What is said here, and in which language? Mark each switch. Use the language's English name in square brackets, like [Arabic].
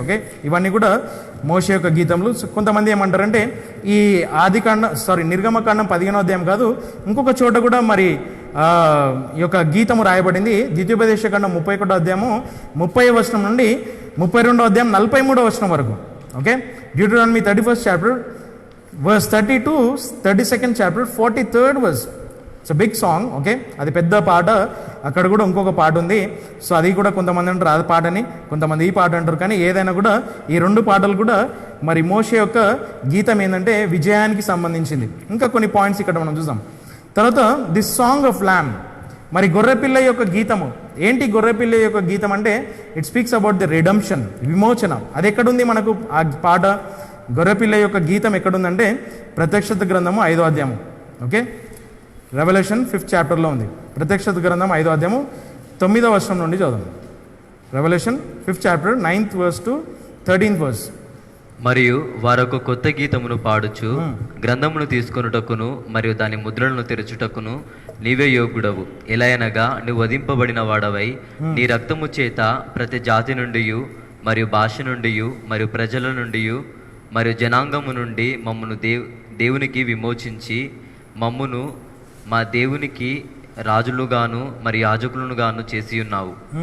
[Telugu] Okay, ఇవన్నీ కూడా మోషే యొక్క గీతములు. కొంతమంది ఏమంటారంటే ఈ నిర్గమకాండం 15వ అధ్యాయం కాదు, ఇంకొక చోట కూడా మరి ఈ యొక్క గీతము రాయబడింది. ద్వితీయోపదేశకాండం 31వ అధ్యాయము 30వ వచనం నుండి 32వ అధ్యాయం 43వ వచనం వరకు. [English] Okay, Deuteronomy 31st chapter verse 32, 32nd chapter 43rd verse. It's big song. [Telugu] Okay, అది పెద్ద పాట. అక్కడ కూడా ఇంకొక పాట ఉంది. సో అది కూడా కొంతమంది అంటారు అది పాటని, కొంతమంది ఈ పాట అంటారు. కానీ ఏదైనా కూడా ఈ 2 పాటలు కూడా మరి మోషే యొక్క గీతం ఏంటంటే విజయానికి సంబంధించింది. ఇంకా కొన్ని పాయింట్స్ ఇక్కడ మనం చూసాం. తర్వాత [English] this song of lamb, [Telugu] మరి గొర్రెపిల్ల యొక్క గీతము. ఏంటి గొర్రెపిల్ల యొక్క గీతం అంటే [English] it speaks about the redemption, [Telugu] విమోచన. అది ఎక్కడుంది మనకు ఆ పాట? గొర్రెపిల్ల యొక్క గీతం ఎక్కడుందంటే ప్రత్యక్షత గ్రంథము 5వ అధ్యాయము. ఓకే, రెవల్యూషన్ 5th chapterలో ఉంది. ప్రత్యక్షత గ్రంథం 5వ అధ్యాయము 9వ వచనం నుండి చదువు. [English] Revolution 5th chapter 9th verse to 13th verse. [Telugu] మరియు వారొక కొత్త గీతమును పాడుచు గ్రంథమును తీసుకొనుటకును మరియు దాని ముద్రలను తెరచుటకును నీవే యోగ్యుడవు. ఎలాయనగా నువ్వు వధింపబడిన వాడవై నీ రక్తము చేత ప్రతి జాతి నుండి మరియు భాష నుండి మరియు ప్రజల నుండి మరియు జనాంగము నుండి మమ్మను దేవునికి విమోచించి మమ్మును మా దేవునికి రాజులుగాను మరి యాజకులుగాను చేసి ఉన్నావు.